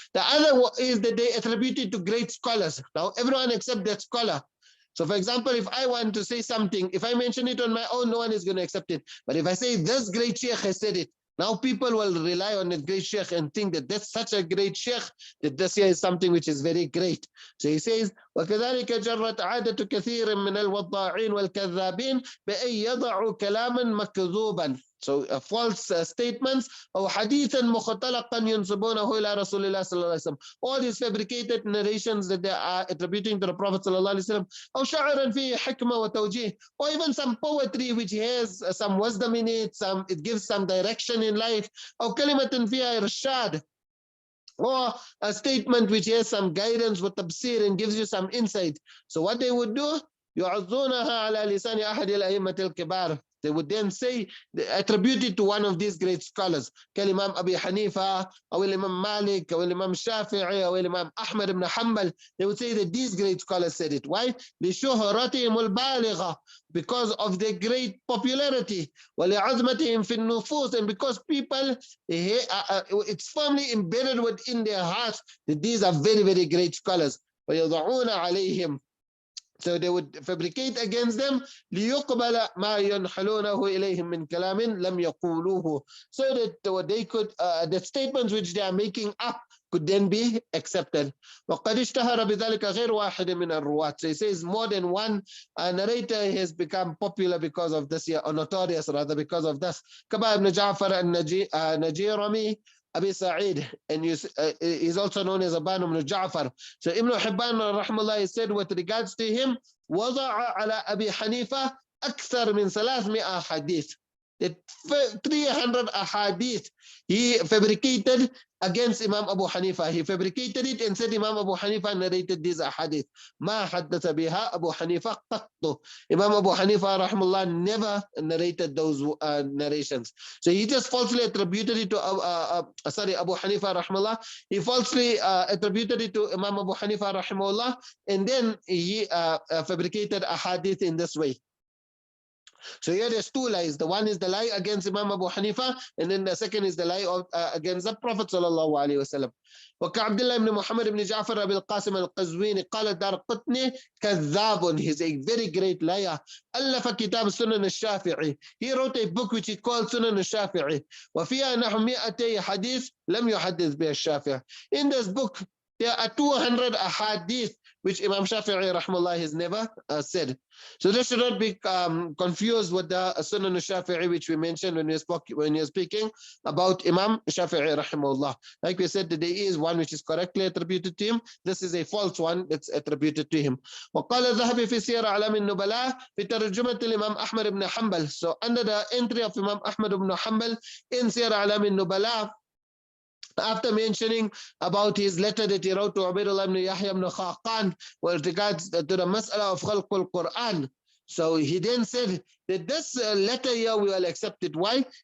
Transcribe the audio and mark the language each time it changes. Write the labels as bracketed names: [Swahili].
[English] The other is that they attribute it to great scholars. Now everyone accept that scholar. So for example, if I want to say something, if I mention it on my own, no one is going to accept it. But if I say this great sheikh has said it, now people will rely on the great sheikh and think that that's such a great sheikh, that this here is something which is very great. So he says, [Arabic] وَكَذَلِكَ جَرَّتْ عَادَةُ كَثِيرٍ مِنَ الْوَضَّاعِينَ وَالْكَذَّابِينَ بِأَنْ يَضَعُوا كَلَامًا مَكْذُوبًا. [English] So false statements, [Arabic] أو حديثا مختلقا ينسبونه إلى رسول الله صلى الله عليه وسلم. [English] All these fabricated narrations that they are attributing to the Prophet صلى الله عليه وسلم. [Arabic] أو شعرا فيه حكمة وتوجيه, [English] or even some poetry which has some wisdom in it, it gives some direction in life. [Arabic] أو كلمة فيها إرشاد, [English] or a statement which has some guidance with tafsir and gives you some insight. So what they would do, [Arabic] يعظونها على لسان أحد الأئمة الكبار. [English] They would then say, attribute it to one of these great scholars, [Arabic] كالإمام أبي حنيفة, أو الإمام مالك, أو الإمام الشافعي, أو الإمام أحمد بن حنبل. [English] They would say that these great scholars said it. Why? [Arabic] لشهرتهم البالغة, [English] because of their great popularity, [Arabic] ولعظمتهم في النفوس, [English] and because people, it's firmly embedded within their hearts that these are very, very great scholars. [Arabic] ويضعون عليهم. [English] So they would fabricate against them [Arabic] ليقبل ما ينحلونه إليهم من كلام لم يقولوه, [English] so that they could the statements which they are making up could then be accepted. [Arabic] وقد اشتهر بذلك غير واحد من الرواة. [English] So he says more than one narrator has become popular because of this, or notorious rather because of this. [Arabic] كما ابن جعفر النجيرمي [English] Abi Sa'id, and he's also known as Aban ibn Ja'far. So Ibn Hibban rahimahullah said with regards to him, [Arabic] وضع على أبي حنيفة أكثر من 300 [English] hadith. That 300 ahadith he fabricated against Imam Abu Hanifa. He fabricated it and said Imam Abu Hanifa narrated these ahadith. [Arabic] ما حدث بها أبو حنيفة قط. [English] Imam Abu Hanifa rahimahullah never narrated those narrations. So he just falsely attributed it to Abu Hanifa rahimahullah. He falsely attributed it to Imam Abu Hanifa rahimahullah, and then he fabricated ahadith in this way. So here there's two lies. The one is the lie against Imam Abu Hanifa, and then the second is the lie against the Prophet sallallahu alaihi wasallam. [Arabic] وكعبد الله بن محمد بن جعفر أبي القاسم القزويني قال الدارقطني كذاب. [English] He's a very great liar. [Arabic] ألف كتاب سنن الشافعي. [English] He wrote a book which he called [Arabic] سنن الشافعي وفيها نحو 200 حديث لم يحدث بها الشافعي. [English] In this book there are 200 ahadith which Imam Shafi'i rahimahullah has never said. So this should not be confused with the Sunnah al-Shafi'i which we mentioned when you're speaking about Imam Shafi'i rahimahullah. Like we said, that there is one which is correctly attributed to him. This is a false one that's attributed to him. [Arabic] وقال الذهبي في سير أعلام النبلاء في ترجمة الإمام أحمد بن حنبل. [English] So under the entry of Imam Ahmad ibn Hanbal in Siyar A'lam al-Nubala, after mentioning about his letter that he wrote to Ubaydullah ibn Yahya ibn Khaqan with regards to the mas'ala of khalq al-Quran, So he then said that this letter here we will accept it. Why?